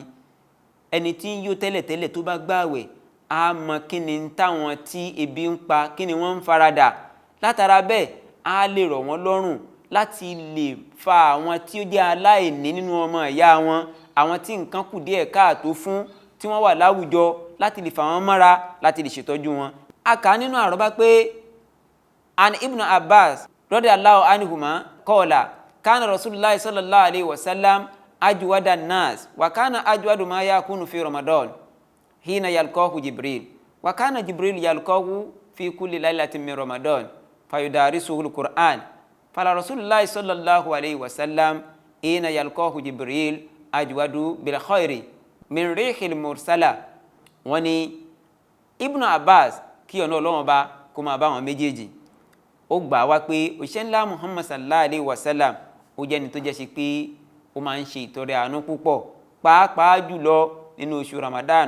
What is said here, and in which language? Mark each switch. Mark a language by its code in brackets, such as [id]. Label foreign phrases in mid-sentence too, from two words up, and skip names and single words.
[yo] Ẹni tí ń yó tẹ́lẹ̀tẹ́lẹ̀ tó bá gbààwẹ̀ á mọ kí ni táwọn tí ebi ń pa kí ni wọ́n ń faradà. Látara bẹ́ẹ̀ á lè rọ̀ wọ́n lọ́rùn láti lè fa àwọn tí ó jẹ́ aláìní nínú ọmọ ìyá wọn, àwọn tí nǹkan kù díẹ̀ káàtó fún tí wọ́n wà láwùjọ, láti lè fà wọ́n mọ́ra, láti lè ṣètọ́jú wọn. A kà nínú àrọ́bá pé [ar] عن ابن عباس رضي الله عنهما قال كان رسول الله صلى الله عليه وسلم أجود الناس وكان أجود ما يكون في رمضان حين يلقاه جبريل وكان جبريل يلقاه في كل ليلة من رمضان فيدارسه القرآن فلرسول الله صلى الله عليه وسلم حين يلقاه جبريل أجود بالخير من الريح المرسلة. [yo] Wọ́n ní Ibn Abbas kí ọ̀nà Ọlọ́run bá kó máa bá wọn méjèèjì, ó gbà wá pé òṣìṣẹ́ ńlá Muhammad [ar] صلى الله عليه وسلم [yo] ó jẹ́ ni tó jẹ́ ṣe pé ó máa ń ṣe ìtọrẹ àánú púpọ̀, pàápàá jùlọ nínú oṣù Ramadan.